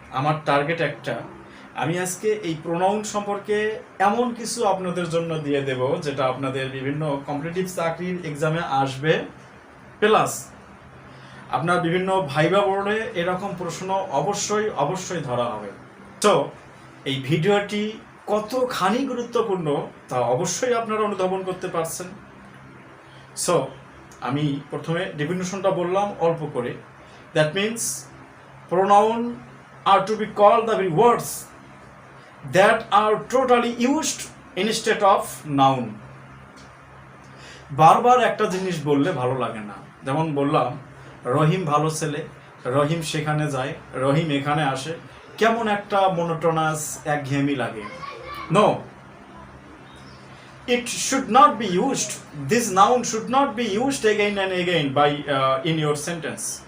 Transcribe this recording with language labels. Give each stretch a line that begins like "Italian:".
Bangla: আমার টার্গেট একটা, আমি আজকে এই প্রোনাউন সম্পর্কে এমন কিছু আপনাদের জন্য দিয়ে দেব যেটা আপনাদের বিভিন্ন কম্পিটিটিভ চাকরির এক্সামে আসবে, প্লাস আপনার বিভিন্ন ভাইবা বোর্ডে এরকম প্রশ্ন অবশ্যই ধরা হবে। তো এই ভিডিওটি কতখানি গুরুত্বপূর্ণ তা অবশ্যই আপনারা অনুধাবন করতে পারছেন। সো আমি প্রথমে ডেফিনিশনটা বললাম অল্প করে।
English: That means pronoun are to be called the very words that are totally used instead of noun.
Bangla: বারবার একটা জিনিস বললে ভালো লাগে না। যেমন বললাম রহিম ভালো ছেলে, রহিম সেখানে যায়, রহিম এখানে আসে, কেমন একটা মোনোটোনাস একঘেয়েমি লাগে।
English: No, it should not be used. This noun should not be used again and again by in your sentence.